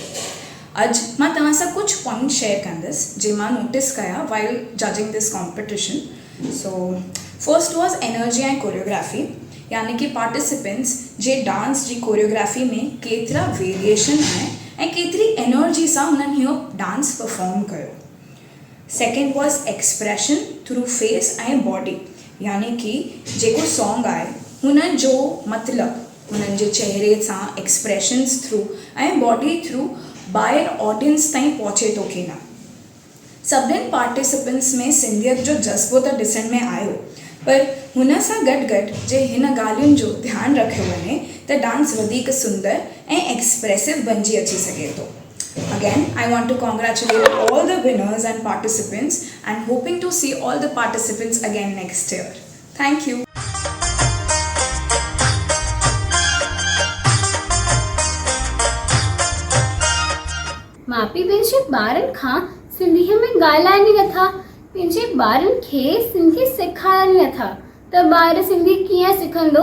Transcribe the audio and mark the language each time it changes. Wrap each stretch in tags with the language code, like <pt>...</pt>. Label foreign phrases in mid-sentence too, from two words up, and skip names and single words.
<sd>अॼु मां तव्हां सां कुझु</sd> <en>point share</en> <sd>कंदसि जे मां नोटिस कया</sd> <en>while judging this competition. so first was energy</en> <sd>ऐं कोरियोग्राफी, यानी कि पार्टिसिपेंट्स जे डांस जी कोरियोग्राफी में केतिरा वेरिएशन आहे ऐं केतिरी एनर्जी सां हुननि इहो</sd> <en>dance perform</en> <sd>कयो।</sd> <en>second was expression through face</en> <sd>ऐं बॉडी, यानी कि जेको सॉन्ग आहे हुन जो मतिलबु हुननि जे चहिरे सां</sd> <en>expressions through</en> <sd>ऐं</sd> <en>body through</en> <sd>ॿाहिरि ऑडियंस ताईं पहुचे थो की न। सभिनीनि पार्टिसिपेंट्स में सिंधियत जो जज़्बो त ॾिसण में आयो, पर हुन सां गॾु गॾु जे हिन ॻाल्हियुनि जो ध्यानु रखियो वञे त डांस वधीक सुंदर ऐं एक्सप्रेसिव बणिजी अची सघे थो।</sd> <en>Again, I want to congratulate all the winners and participants and hoping to see all the participants again next year. Thank you.</en> <sd>माउ पीउ पंहिंजे ॿारनि खां सिंधीअ में ॻाल्हाइनि ई नथा, पंहिंजे ॿारनि खे सिंधी सेखारनि नथा, त ॿार सिंधी कीअं सिखंदो।</sd>